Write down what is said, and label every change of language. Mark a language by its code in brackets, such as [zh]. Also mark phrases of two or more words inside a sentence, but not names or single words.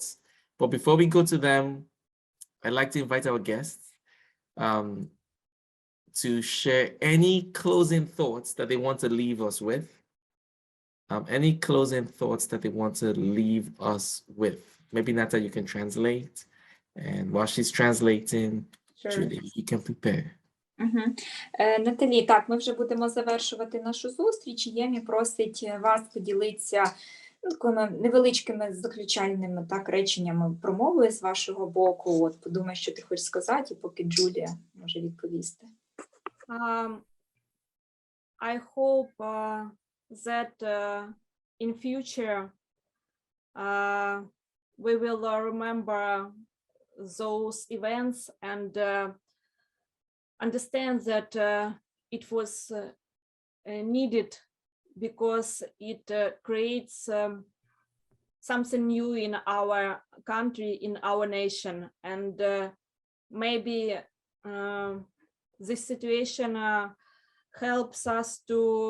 [en] But before we go to them, I'd like to invite our guests to share any closing thoughts that they want to leave us with. Any closing thoughts that they want to leave us with. Maybe Nata, you can translate. And while she's translating, Sure. Julie, you can prepare. [uk] Наталі, так, ми вже будемо завершувати нашу зустріч. Ємі просить вас поділитися такими невеличкими заключальними так реченнями промови з вашого боку. От подумай, що ти хочеш сказати, поки Джулія може відповісти. [en] I hope that in future we will remember those events and understand that it was needed because it creates something new in our country, in our nation, and maybe this situation helps us to